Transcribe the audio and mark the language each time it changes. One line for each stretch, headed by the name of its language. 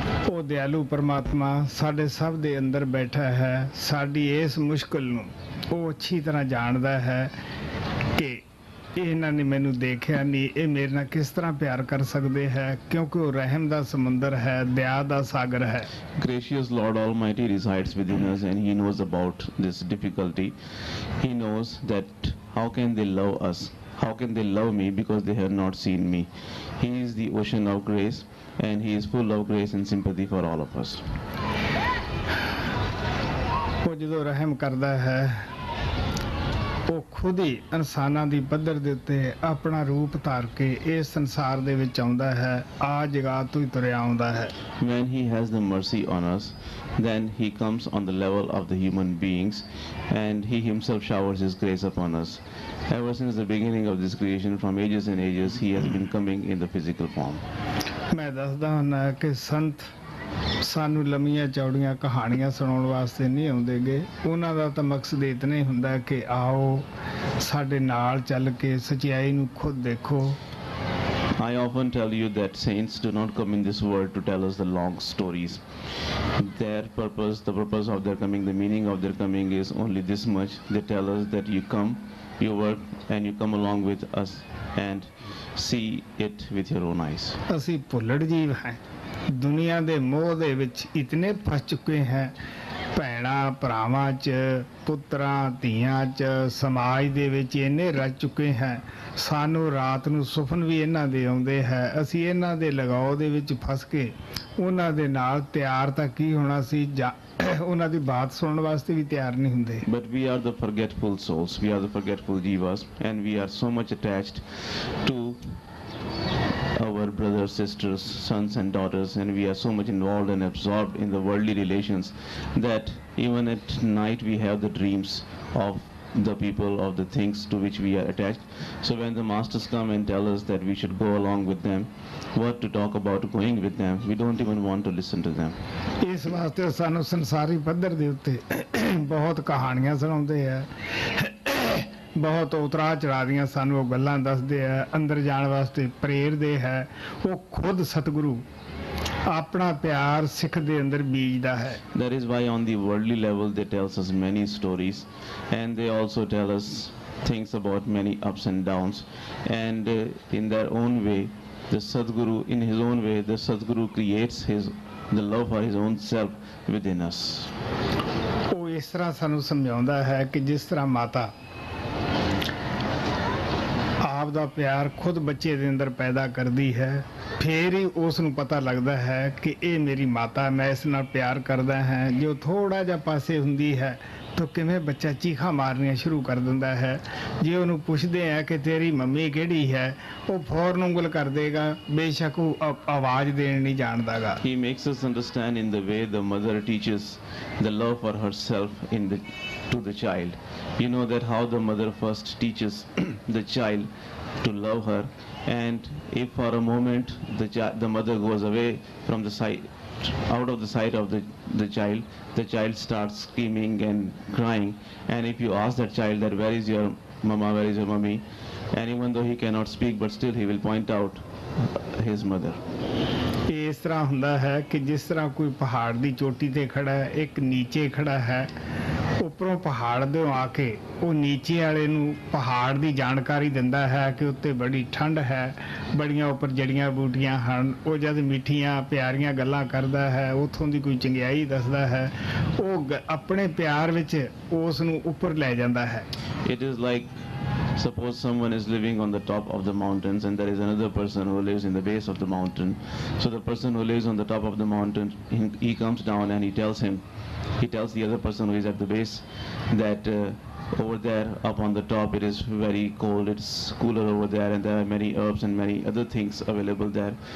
Punjabi: ਉਹ ਦਿਆਲੂ ਪਰਮਾਤਮਾ ਸਾਡੇ ਸਭ ਦੇ ਅੰਦਰ ਬੈਠਾ ਹੈ। ਸਾਡੀ ਇਸ ਮੁਸ਼ਕਿਲ ਨੂੰ ਉਹ ਅੱਛੀ ਤਰ੍ਹਾਂ ਜਾਣਦਾ ਹੈ ਕਿ ਇਹਨਾਂ ਨੇ ਮੈਨੂੰ ਦੇਖਿਆ ਨਹੀਂ, ਇਹ ਮੇਰੇ ਨਾਲ ਕਿਸ ਤਰ੍ਹਾਂ ਪਿਆਰ ਕਰ ਸਕਦੇ ਹੈ, ਕਿਉਂਕਿ ਉਹ ਰਹਿਮ ਦਾ ਸਮੁੰਦਰ ਹੈ, ਦਇਆ ਦਾ ਸਾਗਰ ਹੈ।
English: Gracious Lord Almighty resides within us and He knows about this difficulty. He knows that how can they love us? How can they love me because they have not seen me? He is the ocean of grace and He is full of grace and sympathy for all of us.
Punjabi: ਉਹ ਜਦੋਂ ਰਹਿਮ ਕਰਦਾ ਹੈ, ਉਹ ਖੁਦ ਹੀ ਇਨਸਾਨਾਂ ਦੀ ਪੱਧਰ ਦੇ ਉੱਤੇ ਆਪਣਾ ਰੂਪ ਧਾਰ ਕੇ ਇਸ ਸੰਸਾਰ ਦੇ ਵਿੱਚ ਆਉਂਦਾ ਹੈ, ਆ ਜਗ੍ਹਾ ਤੋਂ ਹੀ ਤੁਰਿਆ ਆਉਂਦਾ ਹੈ।
English: When He has the mercy on us, then He comes on the level of the human beings and He Himself showers His grace upon us. Ever since the beginning of this creation, from ages and ages, He has been coming in the physical form.
Punjabi: ਮੈਂ ਦੱਸਦਾ ਹੁੰਦਾ ਕਿ ਸੰਤ ਸਾਨੂੰ ਲੰਮੀਆਂ ਚੌੜੀਆਂ ਕਹਾਣੀਆਂ ਸੁਣਾਉਣ ਵਾਸਤੇ ਨਹੀਂ ਆਉਂਦੇਗੇ। ਉਹਨਾਂ ਦਾ ਤਾਂ ਮਕਸਦ ਇਤਨਾ ਹੀ ਹੁੰਦਾ ਕਿ ਆਓ ਸਾਡੇ ਨਾਲ ਚੱਲ ਕੇ ਸੱਚਾਈ ਨੂੰ ਖੁਦ ਦੇਖੋ।
English: I often tell you that saints do not come in this world to tell us the long stories. Their purpose, the purpose of their coming, the meaning of their coming is only this much. They tell us that you come, you work, and you come along with us and see it with your own eyes.
Punjabi: ਅਸੀਂ ਭੁੱਲੜ ਜੀਵ ਹਾਂ, ਦੁਨੀਆ ਦੇ ਮੋਹ ਦੇ ਵਿੱਚ ਇਤਨੇ ਫਸ ਚੁੱਕੇ हैं, ਭੈਣਾਂ ਭਰਾਵਾਂ 'ਚ, ਪੁੱਤਰਾਂ ਧੀਆਂ 'ਚ, ਸਮਾਜ ਦੇ ਵਿੱਚ ਇੰਨੇ ਰਚ ਚੁੱਕੇ हैं। ਸਾਨੂੰ ਰਾਤ ਨੂੰ ਸੁਪਨ ਵੀ ਇਹਨਾਂ ਦੇ ਆਉਂਦੇ ਹੈ। ਅਸੀਂ ਇਹਨਾਂ ਦੇ ਲਗਾਓ ਦੇ ਵਿੱਚ ਫਸ ਕੇ ਉਹਨਾਂ ਦੇ ਨਾਲ ਤਿਆਰ ਤਾਂ ਕੀ ਹੋਣਾ ਸੀ, ਉਹਨਾਂ ਦੀ ਬਾਤ ਸੁਣਨ ਵਾਸਤੇ ਵੀ ਤਿਆਰ ਨਹੀਂ ਹੁੰਦੇ।
English: But we are the forgetful souls, we are the forgetful jivas, and we are so much attached to our brothers, sisters, sons and daughters, and we are so much involved and absorbed in the worldly relations that even at night we have the dreams of the people, of the things to which we are attached. So when the masters come and tell us that we should go along with them, what to talk about going with them, we don't even want to listen to them.
Punjabi: ਇਸ ਵਾਸਤੇ ਸਾਨੂੰ ਸੰਸਾਰੀ ਪੱਧਰ ਦੇ ਉੱਤੇ ਬਹੁਤ ਕਹਾਣੀਆਂ ਸੁਣਾਉਂਦੇ ਆ, ਬਹੁਤ ਉਤਰਾ ਚੜਾ ਦੀਆਂ ਸਾਨੂੰ ਉਹ ਗੱਲਾਂ ਦੱਸਦੇ ਆ, ਅੰਦਰ ਜਾਣ ਵਾਸਤੇ ਪ੍ਰੇਰਦੇ ਹੈ। ਉਹ ਖੁਦ ਸਤਿਗੁਰੂ ਆਪਣਾ ਪਿਆਰ ਸਿੱਖ ਦੇ ਅੰਦਰ ਬੀਜਦਾ ਹੈ।
English: That is why on the worldly level they tell us many stories, and they also tell us things about many ups and downs, and in their own way the Sadguru, in his own way, the Sadguru creates the love for his own self within us.
Punjabi: ਉਹ ਇਸ ਤਰ੍ਹਾਂ ਸਾਨੂੰ ਸਮਝਾਉਂਦਾ ਹੈ ਕਿ ਜਿਸ ਤਰ੍ਹਾਂ ਮਾਤਾ ਆਪ ਦਾ ਪਿਆਰ ਖੁਦ ਬੱਚੇ ਦੇ ਅੰਦਰ ਪੈਦਾ ਕਰਦੀ ਹੈ, ਫਿਰ ਹੀ ਉਸ ਨੂੰ ਪਤਾ ਲੱਗਦਾ ਹੈ ਕਿ ਇਹ ਮੇਰੀ ਮਾਤਾ, ਮੈਂ ਇਸ ਨਾਲ ਪਿਆਰ ਕਰਦਾ ਹਾਂ। ਜੋ ਥੋੜਾ ਜਿਹਾ ਪਾਸੇ ਹੁੰਦੀ ਹੈ ਤਾਂ ਕਿਵੇਂ ਬੱਚਾ ਚੀਖਾਂ ਮਾਰਨੀਆਂ ਸ਼ੁਰੂ ਕਰ ਦਿੰਦਾ ਹੈ। ਜੇ ਉਹਨੂੰ ਪੁੱਛਦੇ ਆ ਕਿ ਤੇਰੀ ਮੰਮੀ ਕਿਹੜੀ ਹੈ, ਉਹ ਫੌਰਨ ਉਂਗਲ ਕਰ ਦੇਗਾ, ਬੇਸ਼ੱਕ ਉਹ ਆਵਾਜ਼ ਦੇਣ ਨਹੀਂ ਜਾਣਦਾਗਾ।
English: He makes us understand in the way the mother teaches the love for herself to the child. You know that how the mother first teaches the child to love her, and if for a moment the mother goes away from the sight, out of the sight of the child starts screaming and crying, and if you ask that child that where is your mama, where is your mummy, and even though he cannot speak, but still he will point out his mother.
Punjabi: ਇਸ ਤਰ੍ਹਾਂ ਹੁੰਦਾ ਹੈ ਕਿ ਜਿਸ ਤਰ੍ਹਾਂ ਕੋਈ ਪਹਾੜ ਦੀ ਚੋਟੀ ਤੇ ਖੜਾ ਹੈ, ਇੱਕ ਨੀਚੇ ਖੜਾ ਹੈ, ਉੱਪਰੋਂ ਪਹਾੜ ਦੇ ਆ ਕੇ ਉਹ ਨੀਚੇ ਵਾਲੇ ਨੂੰ ਪਹਾੜ ਦੀ ਜਾਣਕਾਰੀ ਦਿੰਦਾ ਹੈ ਕਿ ਉੱਤੇ ਬੜੀ ਠੰਡ ਹੈ, ਬੜੀਆਂ ਉੱਪਰ ਜੜੀਆਂ ਬੂਟੀਆਂ ਹਨ। ਉਹ ਜਦ ਮਿੱਠੀਆਂ ਪਿਆਰੀਆਂ ਗੱਲਾਂ ਕਰਦਾ ਹੈ, ਉੱਥੋਂ ਦੀ ਕੋਈ ਚੰਗਿਆਈ ਦੱਸਦਾ ਹੈ, ਉਹ ਆਪਣੇ ਪਿਆਰ ਵਿੱਚ ਉਸ ਨੂੰ ਉੱਪਰ ਲੈ ਜਾਂਦਾ ਹੈ।
English: It is like, suppose someone is living on the top of the mountains and there is another person who lives in the base of the mountain. So the person who lives on the top of the mountain, he comes down and he tells the other person who is at the base that over there up on the top it is very cold, it's cooler over there, and there are many herbs and many other things available there.